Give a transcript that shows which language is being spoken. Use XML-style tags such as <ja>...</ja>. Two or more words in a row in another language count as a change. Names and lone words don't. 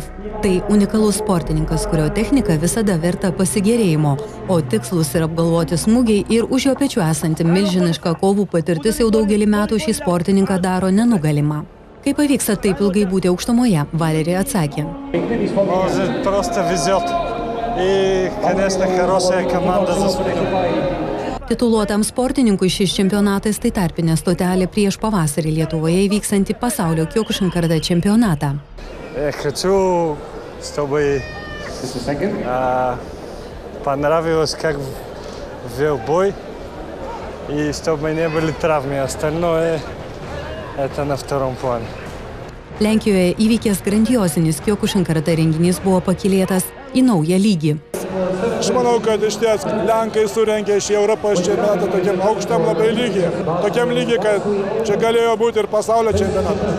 <lt>Tai unikalus sportininkas, kurio technika visada verta pasigėrėjimo, o tikslus ir apgalvoti smūgiai ir už jo pečių esanti milžiniška kovų patirtis jau daugelį metų šį sportininką daro nenugalimą. Kaip pavyksta taip ilgai būti aukštumoje, Valeri atsakė.</lt> <ru>Просто везет. И, конечно, хорошая команда за спиной.</ru> <lt>Tituluotam sportininkui šis čempionatas tai tarpinė stotelė prieš pavasarį Lietuvoje įvyksantį pasaulio Kyokushinkarate čempionatą.</lt> <ru>Хочу, чтобы понравилось, как вел бой, и чтобы не были травмы. Остальное это на втором плане.</ru> <lt>Lenkijoje įvykęs grandiosinis Kyokushinkarate renginys buvo pakilėtas į naują lygį. Aš manau, kad iš ties Lenkai surengė šį Europos čempionatą tokiam aukštam labai lygiai. Tokiam lygiai, kad čia galėjo būti ir pasaulio čempionatas.</lt>